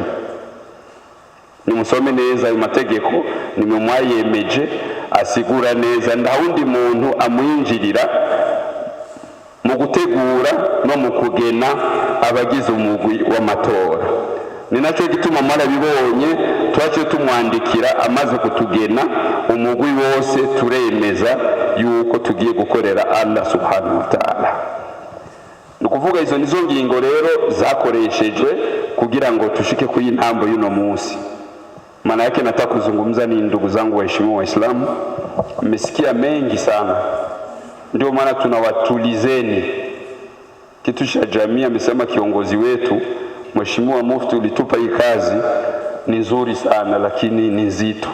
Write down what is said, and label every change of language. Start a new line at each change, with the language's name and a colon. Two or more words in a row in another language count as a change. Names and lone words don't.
Rundi: Nimusome neza ayo mategeko nimwe mwayemeje asigura neza ndawundi muntu amwinjirira mu gutegura no mu kugena abagize umugwi w'amatora. Ni nacyo gituma mwarabibonye twaciye tumwandikira amaze kutugena umugwi wose turemeza yuko tugiye gukorera
Arabic: الله سبحانه وتعالى.
Rundi: Nukuvuga izo nizo ngingo rero zakoreshejwe kugira ngo tushike ku intambo y'uno munsi.
Swahili: Maana yake nataka kuzungumza ni ndugu zangu waheshimiwa Waislamu, mmesikia mengi sana, ndio maana tunawatulizeni. Kitu cha jamii amesema kiongozi wetu Mheshimiwa Mufti, ulitupa hii kazi ni nzuri sana lakini ni nzito.